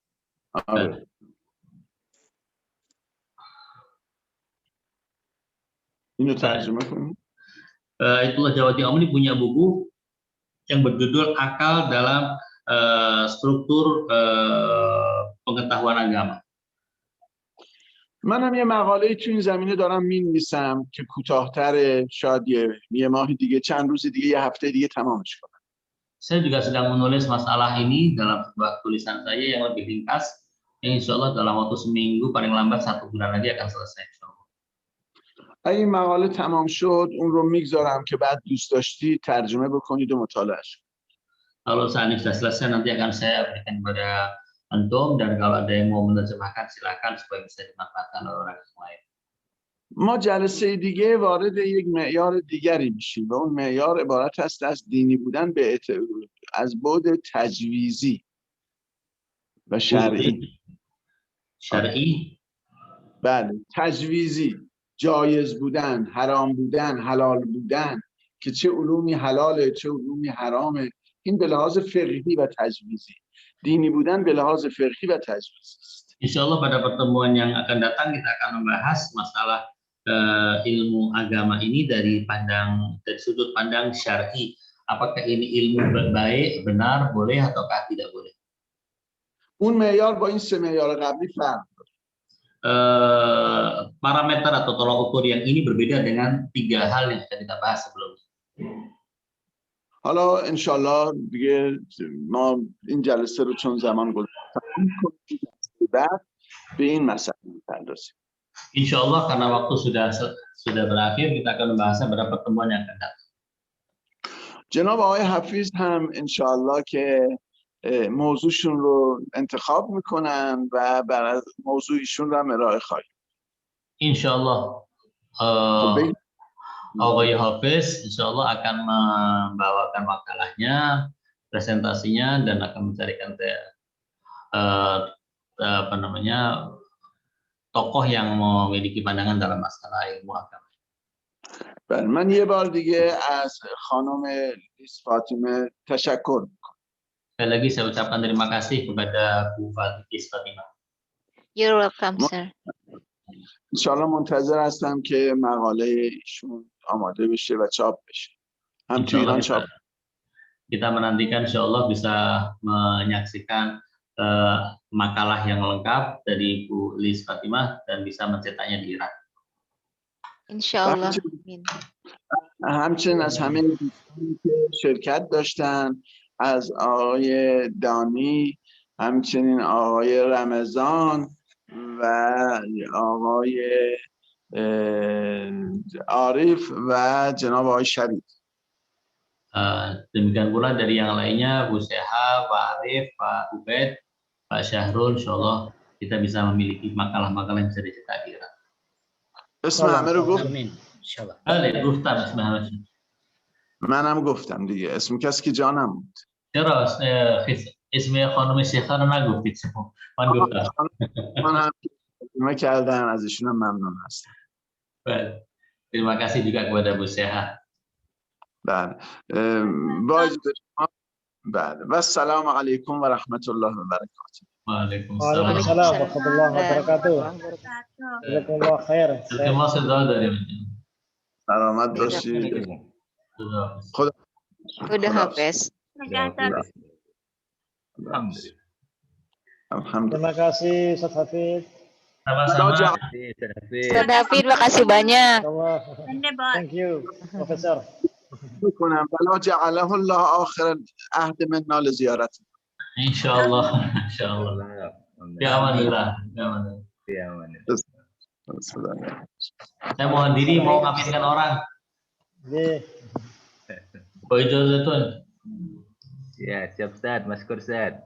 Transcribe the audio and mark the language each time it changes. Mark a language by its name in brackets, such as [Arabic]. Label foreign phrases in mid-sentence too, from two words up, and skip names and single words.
[Persian] اینو ترجمه کنیم. [Indonesian] Ayatullah Jawadi Amuli punya buku yang berjudul Akal dalam struktur pengetahuan agama. [Persian] منم یه مقاله تو این زمینه دارم می‌نویسم که کوتاه‌تره، شاید یه ماه دیگه، چند روز دیگه، یه هفته دیگه تمامش کنم. [Indonesian] Saya juga sedang menulis masalah ini dalam sebuah tulisan saya yang lebih ringkas, yang [Arabic] إن شاء الله [Indonesian] dalam waktu seminggu, paling lambat 1 bulan lagi akan selesai. [Persian] اگه این مقاله تمام شد اون رو میگذارم که بعد دوست داشتی ترجمه بکنید و مطالعهش کنید. [Indonesian] Kalau saat ini sudah selesai, nanti akan saya berikan kepada antum, dan kalau ada yang mau menerjemahkan silakan supaya bisa dimanfaatkan oleh orang lain. [Persian] ما جلسه دیگه وارد یک معیار دیگری میشیم و اون معیار عبارت است از دینی بودن از بعد تجویزی و شرعی. شرعی؟ بله، تجویزی، جایز بودن، حرام بودن، حلال بودن، که چه علومی حلاله چه علومی حرامه. این به لحاظ فقهی و تجویزی. دینی بودن به لحاظ فقهی و تجویزی است. [Arabic] إن شاء الله [Indonesian] pada pertemuan yang akan datang kita akan membahas masalah ilmu agama ini dari sudut pandang syar'i. Apakah ini ilmu baik, benar, boleh ataukah tidak boleh? [Persian] اون معیار با این 3 معیار قبلی فرق داره. [Indonesian] Parameter atau tolak ukur yang ini berbeda dengan 3 hal yang sudah kita bahas sebelumnya. [Persian] حالا انشالله دیگه ما این جلسه رو چون زمان گذاشتیم بعد به این مسئله می‌پردازیم. [Arabic] إن شاء الله [Indonesian] karena waktu sudah berakhir, kita akan membahasnya pada pertemuan yang akan datang. [Persian] جناب آقای حفیظ هم انشالله که موضوعشون رو انتخاب میکنن و بر موضوعشون رو هم ارائه خواهیم. [Arabic] إن شاء الله [Indonesian] Aghay Hafiz [Arabic] إن شاء الله [Indonesian] akan membawakan makalahnya, presentasinya, dan akan mencarikan tokoh yang memiliki pandangan dalam masalah ilmu agama. [Persian] من یه بار دیگه از خانم لیس فاطمه تشکر میکنم. [Indonesian] Sekali lagi saya ucapkan terima kasih kepada Bu Liz Fatimah. [English] You're welcome, sir. [Persian] انشاءالله منتظر هستم که مقاله ایشون آماده بشه و چاپ بشه. هم تو ایران چاپ. [Indonesian] Kita menantikan [Arabic] إن شاء الله [Indonesian] bisa menyaksikan makalah yang lengkap dari Bu Liz Fatimah dan bisa mencetaknya di Irak. [Arabic] Inshallah. [Persian] همچنین از همه دوستانی که شرکت داشتن، از آقای دانی، همچنین آقای رمضان و آقای عارف و جناب آقای شریف. [Indonesian] Demikian pula dari yang lainnya, Bu Seha, Pak Arif, Pak Ubaid, Pak Syahrul, [Arabic] إن شاء الله [Indonesian] kita bisa memiliki makalah-makalah yang bisa dicetak di Irak. [Persian] اسم همه رو گفت؟ بله گفتم اسم همه. منم گفتم دیگه، اسم کسی که جانم بود. چرا اسم خانم شیخه رو نگفتید شما. من گفتم. من هم ترجمه کردن ازشون هم ممنون هستم. [Indonesian] Baik. Terima kasih juga kepada Bu Seha. [Persian] بله با اجازه شما بله [Arabic] و السلام علیکم و رحمت الله و برکاته. Waalaikumsalam. وعليكم السلام ورحمة الله وبركاته. جزاكم الله خير. [Indonesian] Terima kasih dari [Persian] سلامت باشید. خدا [Indonesian] Udah Hafiz. [Arabic] Alhamdulillah. [Indonesian] Terima kasih Ustaz Hafid. Sama-sama. Ustaz David, makasih banyak. Allah. [English] Thank you, Profesor. [Arabic] میکنم بلا جعله الله آخر عهد منا لزیارت. إن شاء الله. إن شاء الله. يا أمان الله. يا أمان الله. [Indonesian] Saya mohon diri mau ngaminkan orang. Ye. Boy Zaitun. Ya, siap Ustaz, Mas Kur Ustaz.